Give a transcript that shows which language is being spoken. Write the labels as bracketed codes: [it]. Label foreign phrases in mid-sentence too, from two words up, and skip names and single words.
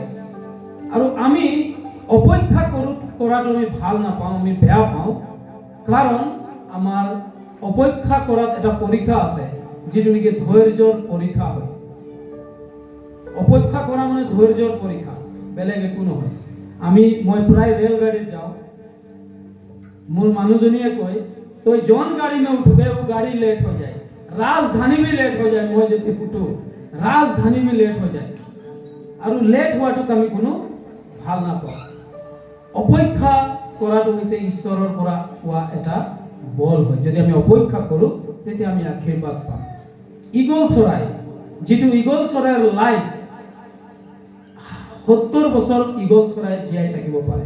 [as] আৰু আমি অপেক্ষা কৰাটো আমি ভাল নাপাওঁ, আমি বেয়া পাওঁ, কাৰণ আমাৰ অপেক্ষা কৰাত এটা পৰীক্ষা আছে যিটো নেকি ধৈৰ্যৰ পৰীক্ষা হয়। অপেক্ষা কৰা মানে ধৈৰ্যৰ পৰীক্ষা, বেলেগ একো নহয়। মই প্ৰায় ৰেলগাড়ীত যাওঁ, মোৰ মানুহজনীয়ে কয় তই জন [hi] গাড়ी में उठबे वो गाड़ी लेट हो जाए, राजधानी में लेट हो जाए। [as] মই যদি উঠো [hi] राजधानी में लेट हो जाए, [as] আৰু লেট হোৱাটোক আমি কোনো ভাল নাপাওঁ। অপেক্ষা কৰাটো হৈছে ঈশ্বৰৰ পৰা পোৱা এটা বল হয়। যদি আমি অপেক্ষা কৰোঁ তেতিয়া আমি আশীৰ্বাদ পাম। ঈগল চৰাই, যিটো ঈগল চৰাইৰ লাইফ 70 বছৰ ঈগল চৰাই জীয়াই থাকিব পাৰে।